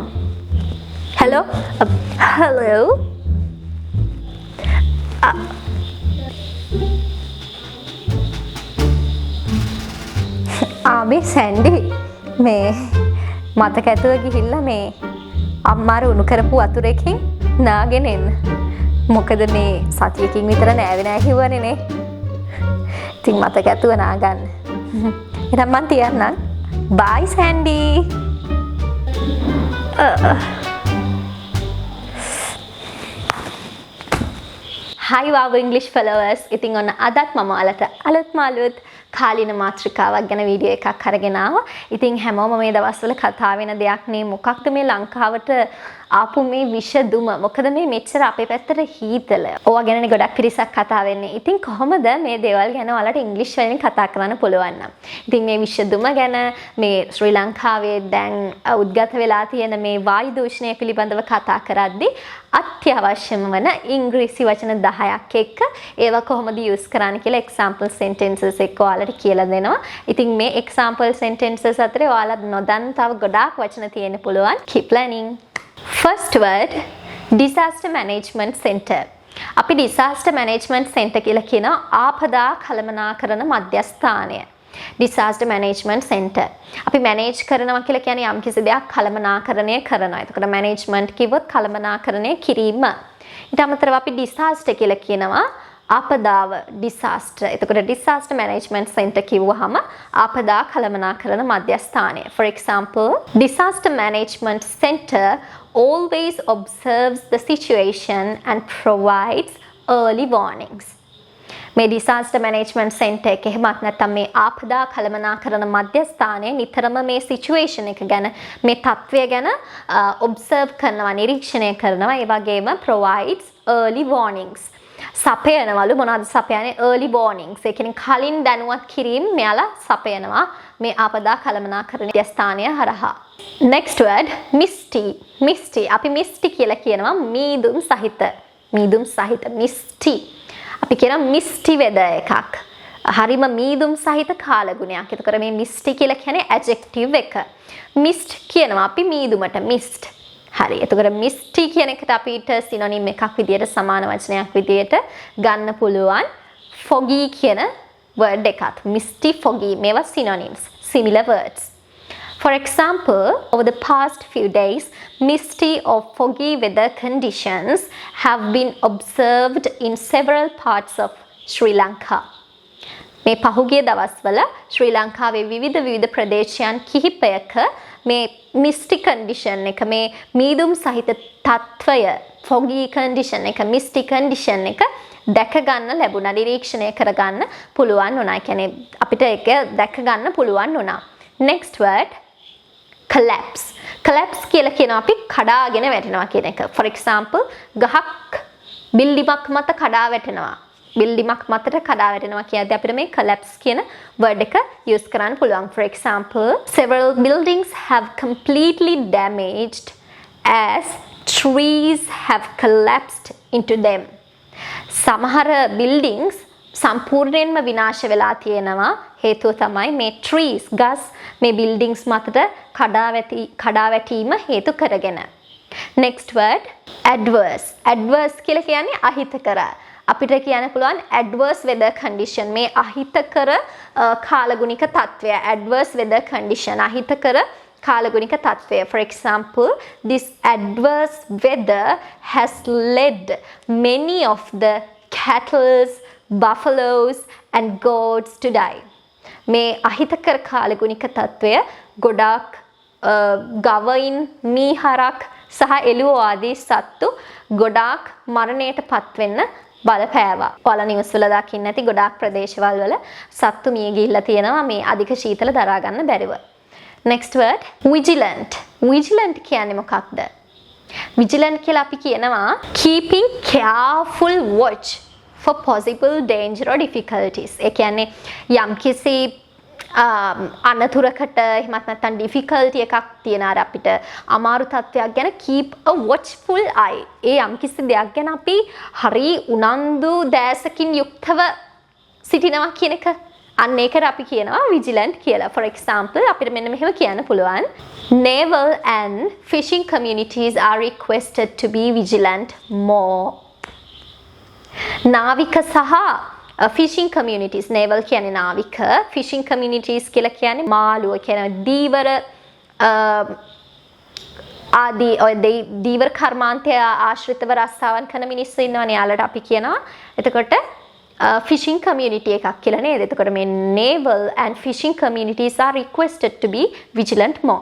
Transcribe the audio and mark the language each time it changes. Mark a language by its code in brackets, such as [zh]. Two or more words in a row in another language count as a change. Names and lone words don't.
[si] hello මේ සැන්ඩි මේ මතක ඇතුව ගිහිල්ලා මේ අම්මාර උණු කරපු වතුරකින් නාගෙන එන්න. මොකද මේ සතියකින් විතර නෑවේ නෑ කිව්වනේ නේ. ඉතින් මතක ඇතුව නාගන්න. එහෙනම් මං තියන්නම්. bye සැන්ඩි. [en] Hi wow English followers. [si] ඉතින් ඔන්න අදත් මම ඔයාලට අලුත් කාලින මාතෘකාවක් ගැන වීඩියෝ එකක් අරගෙන ආවා. ඉතින් හැමෝම මේ දවස්වල කතා වෙන දෙයක් නේ මොකක්ද මේ ලංකාවට ආපු මේ විෂදුම. මොකද මේ මෙච්චර අපේ පැත්තට හීතල. ඕවා ගැනනේ ගොඩක් පිරිසක් කතා වෙන්නේ. ඉතින් කොහොමද මේ දේවල් ගැන ඔයාලට ඉංග්‍රීසි වලින් කතා කරන්න පුළුවන් නම්. ඉතින් මේ විෂදුම ගැන මේ ශ්‍රී ලංකාවේ දැන් උද්ගත වෙලා තියෙන මේ වායු දූෂණය පිළිබඳව කතා කරද්දී අත්‍යවශ්‍යම වන ඉංග්‍රීසි වචන 10ක් එක්ක ඒවා කොහොමද යූස් කරන්න කියලා [en] example sentences [si] එක්ක ඔයාලට කියලා දෙනවා. ඉතින් මේ [en] example sentences [si] අතරේ ඔයාලා නොදන්න තව ගොඩාක් වචන තියෙන්න පුළුවන්. [en] Keep learning. First word disaster management center. [si] අපි [en] disaster management center [si] කියලා කියන ආපදා කළමනාකරණ මධ්‍යස්ථානය. [en] disaster management center. [si] අපි manage කරනවා කියලා කියන්නේ යම් කිසි දෙයක් කළමනාකරණය කරනවා. එතකොට management කිව්වොත් කළමනාකරණය කිරීම. ඊට අමතරව අපි disaster කියලා කියනවා ආපදාව disaster. එතකොට [en] disaster management center [si] කිව්වහම ආපදා කළමනාකරණ මධ්‍යස්ථානය. [en] For example, disaster management center always observes the situation and provides early warnings. [si] මේ [en] disaster management center [si] එක එහෙමත් නැත්නම් මේ ආපදා කළමනාකරණ මධ්‍යස්ථානයේ නිතරම මේ situation එක ගැන මේ තත්ත්වය ගැන observe කරනවා නිරීක්ෂණය කරනවා. ඒ වගේම [en] provides early warnings. [si] සපයනවලු මොනවද සපයන්නේ? [en] early warnings. [si] ඒ කියන්නේ කලින් දැනුවත් කිරීම මෙයාලා සපයනවා මේ ආපදා කළමනාකරණ මධ්‍යස්ථානය හරහා. [en] Next word misty. [si] අපි misty කියලා කියනවා මීදුම් සහිත. misty. අපි කියන [en] misty weather [si] එකක්. හරිම මීදුම් සහිත කාලගුණයක්. එතකොට මේ මිස්ටි කියලා කියන්නේ ඇඩ්ජෙක්ටිව් එක. මිස්ට් කියනවා අපි මීදුමට මිස්ට්. හරි. එතකොට මිස්ටි කියන එකට අපිට සිනොනිම් එකක් විදියට සමාන වචනයක් විදියට ගන්න පුළුවන් foggy කියන word එකත්. [en] misty, foggy මේවා synonyms, similar words. For example, over the past few days, misty or foggy weather conditions have been observed in several parts of Sri Lanka. [si] මේ පහුගිය දවස්වල ශ්‍රී ලංකාවේ විවිධ ප්‍රදේශයන් කිහිපයක මේ [en] misty condition [si] එක මේ මීදුම් සහිත තත්වය [en] foggy condition [si] එක [en] misty condition [si] එක දැක ගන්න ලැබුණා. නිරීක්ෂණය කර ගන්න පුළුවන් වුණා. කියන්නේ අපිට ඒක දැක ගන්න පුළුවන් වුණා. [en] Next word collapse [si] කියලා කියනවා අපි කඩාගෙන වැටෙනවා කියන එක. [en] For example, [si] ගහක් බිල්ඩිමක් මත කඩා වැටෙනවා. බිල්ඩිමක් මතට කඩා වැටෙනවා කියද්දී අපිට මේ collapse කියන word එක use කරන්න පුළුවන්. [en] For example, several buildings have completely damaged as trees have collapsed into them. [si] සමහර buildings සම්පූර්ණයෙන්ම විනාශ වෙලා තියෙනවා. හේතුව තමයි මේ trees ගස් මේ buildings මතට කඩා වැටීම හේතු කරගෙන. [en] Next word adverse. Adverse [si] කියලා කියන්නේ අහිතකර. අපිට කියන්න පුළුවන් [en] adverse weather condition. [si] මේ අහිතකර කාලගුණික තත්ත්වය. [en] Adverse weather condition [si] අහිතකර කාලගුණික තත්ත්වය. [en] For example, this adverse weather has led many of the cattle, buffaloes and goats to die. [si] මේ අහිතකර කාලගුණික තත්ත්වය ගොඩාක් ගවයින් මීහරක් සහ එළුව ආදී සත්තු ගොඩාක් මරණයට පත්වෙන්න බලපෑවා. ඔයාලා නිවුස් වල දකින්න ඇති ගොඩාක් ප්‍රදේශවල වල සත්තු මිය ගිහිල්ලා තියෙනවා මේ අධික ශීතල දරා ගන්න බැරිව. [en] Next word vigilant. Vigilant කියන්නේ මොකක්ද? Vigilant [si] කියලා අපි කියනවා [en] keeping careful watch for possible danger or difficulties. [si] ඒ කියන්නේ යම්කිසි අනතුරකට එහෙමත් නැත්නම් difficulty එකක් තියෙන අර අපිට අමාරු තත්ත්වයක් ගැන [en] keep a watchful eye. [si] ඒ යම්කිසි දෙයක් ගැන අපි හරි උනන්දු දැසකින් යුක්තව සිටිනවා කියන එක. අන්න ඒකට අපි කියනවා vigilant කියලා. [en] For example, [si] අපිට මෙන්න මෙහෙම කියන්න පුළුවන්. [en] Naval and fishing communities are requested to be vigilant more. [si] නාවික සහ [en] fishing communities, [si] naval කියන්නේ නාවික, [en] fishing communities [si] කියලා කියන්නේ මාළුව කියන දීවර ආදී ඔය දීවර කර්මාන්තය ආශ්‍රිතව රස්සාවන් කරන මිනිස්සු ඉන්නවනේ. යාලට අපි කියනවා එතකොට [en] fishing community [si] එකක් කියලා නේද? එතකොට මේ [en] naval and fishing communities are requested to be vigilant more.